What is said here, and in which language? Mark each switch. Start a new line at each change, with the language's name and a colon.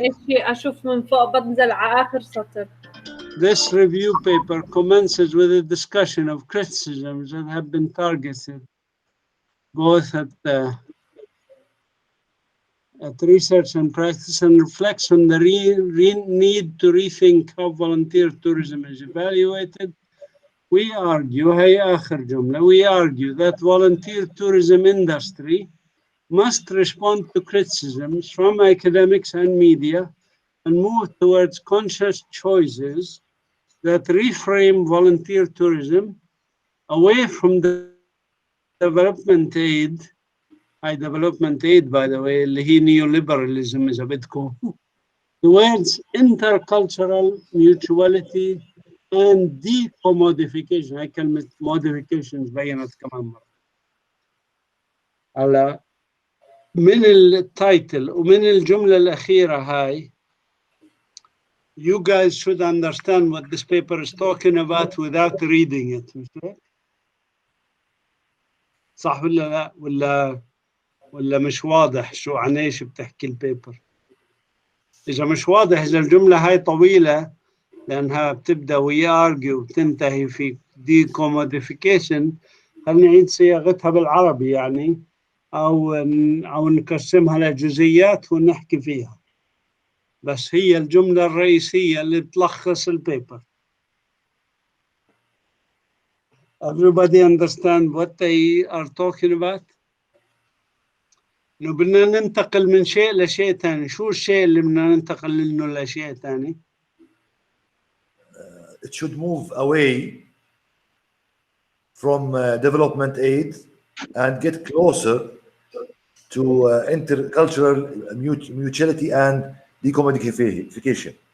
Arabic: بدي اشوف من فوق، بنزل على اخر سطر.
English: This review paper commences with a discussion of criticisms that have been targeted both at research and practice, and reflects on the need to rethink how volunteer tourism is evaluated. We argue,
Arabic: هي آخر جملة,
English: we argue that volunteer tourism industry must respond to criticisms from academics and media and move towards conscious choices that reframe volunteer tourism away from the development aid. High development aid, by the way,
Arabic: اللي هي
English: neoliberalism
Arabic: إذا بدكم,
English: towards intercultural mutuality and decommodification.
Arabic: هاي كلمة modifications بينت كمان مرة. على من التايتل ومن الجملة الأخيرة هاي,
English: you guys should understand what this paper is talking about without reading it.
Arabic: صح ولا لا؟ ولا مش واضح شو عن ايش بتحكي البيبر؟ إذا مش واضح، إذا الجملة هاي طويلة لأنها بتبدأ ويارجي وبتنتهي في decommodification، خلينا نعيد صياغتها بالعربي يعني، أو نقسمها لجزئيات ونحكي فيها. بس هي الجملة الرئيسية اللي بتلخص البيبر.
English: Everybody understand what they are talking about؟
Arabic: إنه بدنا ننتقل من شيء لشيء ثاني. شو الشيء اللي بدنا ننتقل منه لشيء ثاني؟
English: It should move away from development aid and get closer to intercultural mutuality and decommodification.